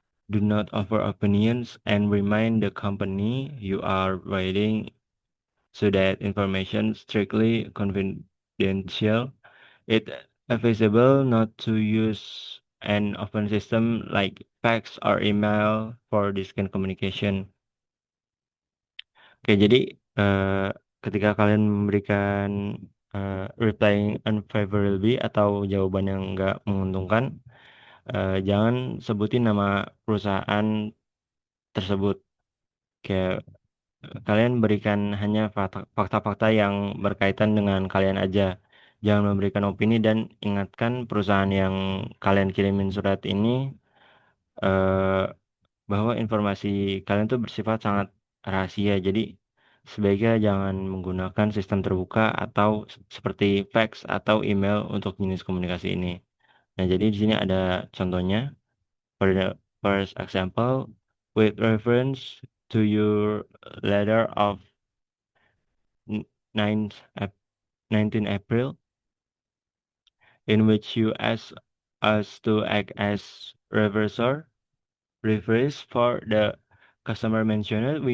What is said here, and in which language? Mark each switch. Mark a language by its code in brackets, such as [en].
[en] Do not offer opinions and remind the company you are writing so that information strictly confidential. It advisable not to use an open system like fax or email for distant communication. [id] Oke, jadi ketika kalian memberikan [en] replying unfavorably [id] atau jawaban yang nggak menguntungkan, jangan sebutin nama perusahaan tersebut. Kayak kalian berikan hanya fakta-fakta yang berkaitan dengan kalian aja. Jangan memberikan opini dan ingatkan perusahaan yang kalian kirimin surat ini eh, bahwa informasi kalian tuh bersifat sangat rahasia. Jadi sebaiknya jangan menggunakan sistem terbuka atau seperti fax atau email untuk jenis komunikasi ini. Nah, jadi di sini ada contohnya. [en] For the first example, with reference to your letter of 9th 19 April, in which you asked us to act as referees for the customer mentioned.